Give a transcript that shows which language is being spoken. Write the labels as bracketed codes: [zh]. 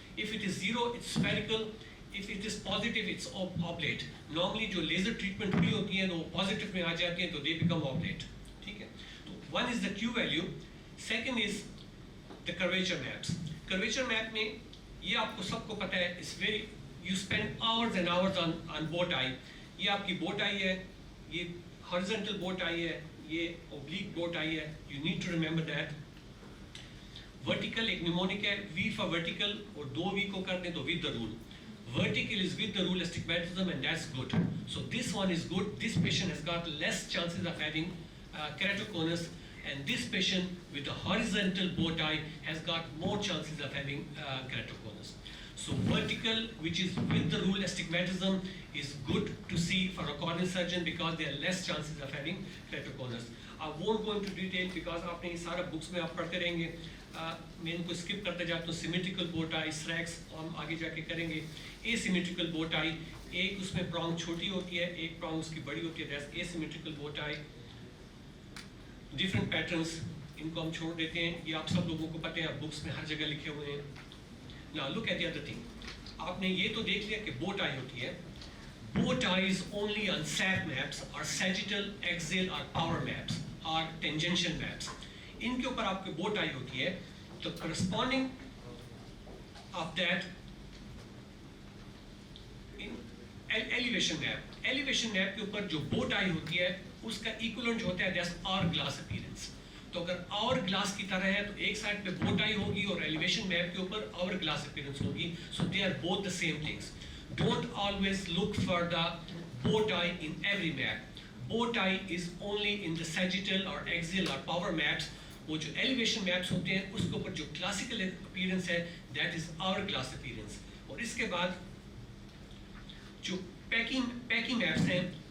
[en] If it is 0, it's spherical. If it is positive, it's oblate. [hi] Normally जो laser treatment हुई होती है तो positive में आ जाती हैं तो [en] they become oblate. [hi] ठीक है? [en] तो one is the Q value. Second is the curvature maps. [hi] Curvature map में ये आपको सबको पता है. [en] It's very, you spend hours and hours on bow tie. [hi] ये आपकी bow tie है. ये horizontal bow tie है. ये oblique bow tie है. [en] You need to remember that. Vertical [hi] एक mnemonic है. [en] V for vertical [hi] और दो V को कर दें तो [en] with the rule. Vertical is with the rule astigmatism and that's good. So this one is good. This patient has got less chances of having keratoconus, and this patient with a horizontal bow tie has got more chances of having keratoconus. So vertical, which is with the rule astigmatism, is good to see for a corneal surgeon because there are less chances of having keratoconus. I won't go into detail because [hi] आपने ये सारा books में आप पढ़ते रहेंगे. मैं इनको skip करते जाता हूँ. Symmetrical bow tie, SRAX हम आगे जाके करेंगे. Asymmetrical bow tie, एक उसमें prong छोटी होती है, एक prong उसकी बड़ी होती है. [en] That's asymmetrical bow tie. [hi] Different patterns, इनको हम छोड़ देते हैं. ये आप सब लोगों को पता है, books में हर जगह लिखे हुए हैं. [en] Now look at the other thing. [hi] आपने ये तो देख लिया कि bow tie होती है. [en] Bow tie is only on SAP maps or sagittal, axial or power maps or tangential maps. [hi] इनके ऊपर आपके bow tie होती है. तो corresponding of that in elevation map के ऊपर जो bow tie होती है उसका equivalent होता है [en] that's hourglass appearance. [hi] तो अगर hourglass की तरह है तो एक साइड पे bow tie होगी और elevation map के ऊपर hourglass appearance होगी. [en] So they are both the same things. Don't always look for the bow tie in every map. Bow tie is only in the sagittal or axial or power maps. [hi] वो जो elevation maps होते हैं उसके ऊपर जो classical appearance है [en] that is hourglass appearance. [hi] और इसके बाद जो packing maps हैं